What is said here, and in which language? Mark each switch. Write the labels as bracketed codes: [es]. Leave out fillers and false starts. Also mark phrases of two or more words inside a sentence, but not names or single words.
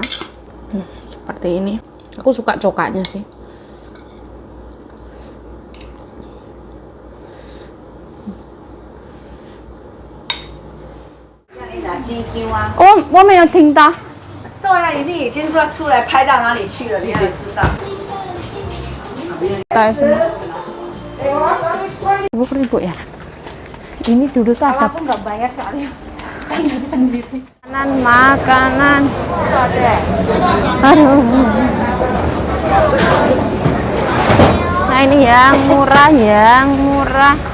[id] Seperti ini. Aku suka cokaknya sih. [zh] Oh, 我没有听到。对啊，你已经出来拍到哪里去了，你也知道。 [id] Ribu ya. Ini dulu tuh ada. Aku nggak bayar soalnya. Sendiri. Makanan. Aduh. Nah ini yang murah.